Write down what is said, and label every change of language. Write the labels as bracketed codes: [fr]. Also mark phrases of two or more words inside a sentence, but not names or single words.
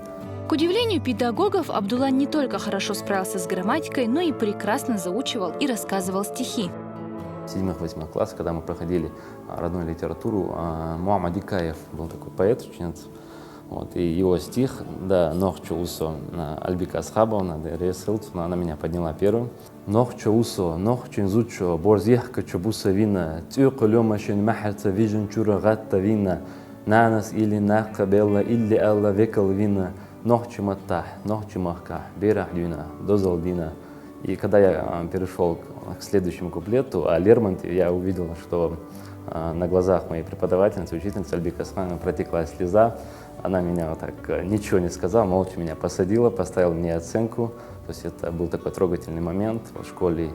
[ru] К удивлению педагогов, Абдулла не только хорошо справился с грамматикой, но и прекрасно заучивал и рассказывал стихи. В 7-8 классах, когда мы проходили родную литературу, Муаммад Икаев был такой поэт, чеченец. Вот, и его стих, да, «Нохчо усо» Альбика Асхабовна, она меня подняла первым. [ce] «Нохчо усо, нохчо инзучо, борзех качобуса вина, тюкулемашин махарца вижен чурагатта вина, нанас или нахкабелла или алла векал вина, нохчо маттах, нохчо махка, берах дюна, дозалдина». [ru] И когда я перешел к следующему куплету, о Лермонтове, я увидел, что на глазах моей преподавательницы, учительницы Альбика Асхабовны протекла слеза. Она меня вот так ничего не сказала, молча меня посадила, поставила мне оценку. То есть это был такой трогательный момент в школе.